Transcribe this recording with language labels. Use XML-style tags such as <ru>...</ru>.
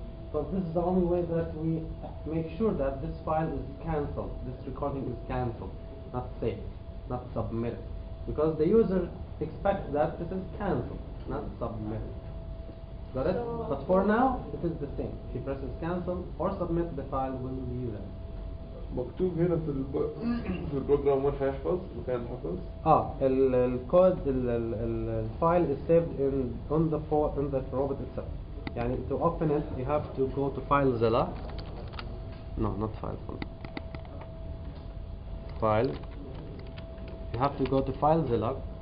<en>Because this is the only way that we make sure that this file is cancelled, this recording is cancelled, not saved, not submitted. Because the user expects that this is cancelled, not submitted. Got it? So- But for now, it is the same. If he presses cancel or submit, the file will be there.</en> <ar>مكتوب هنا في البروجرام وين هيحفظ مكان حفظ. الكود</ar> <en>الفile is saved on the robot itself.</en> <ar>يعني</ar> <en>to open it, you have to go to FileZilla. No, not File. You have to go to FileZilla.</en>